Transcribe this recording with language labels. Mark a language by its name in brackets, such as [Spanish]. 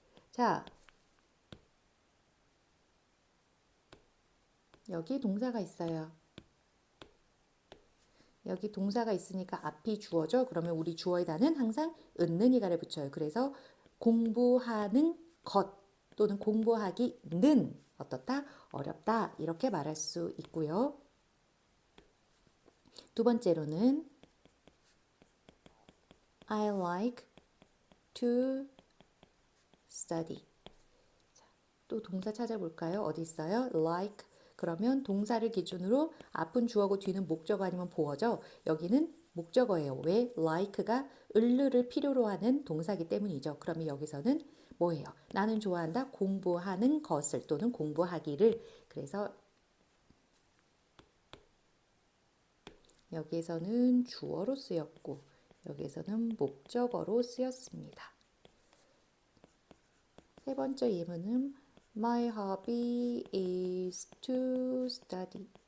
[Korean] 자, 여기 동사가 있어요. 여기 동사가 있으니까 앞이 주어죠. 그러면 우리 주어에다는 항상 은는이가를 붙여요. 그래서 공부하는 것 또는 공부하기는 어떻다? 어렵다. 이렇게 말할 수 있고요. 두 번째로는 [English] I like to study. [Korean] 또 동사 찾아볼까요? 어디 있어요? like 그러면 동사를 기준으로 앞은 주어고 뒤는 목적어 아니면 보어죠. 여기는 목적어예요. 왜? like가 을르를 필요로 하는 동사기 때문이죠. 그러면 여기서는 뭐예요? 나는 좋아한다. 공부하는 것을 또는 공부하기를. 그래서 여기에서는 주어로 쓰였고 여기에서는 목적어로 쓰였습니다. 세 번째 예문은 [English] My hobby is to study.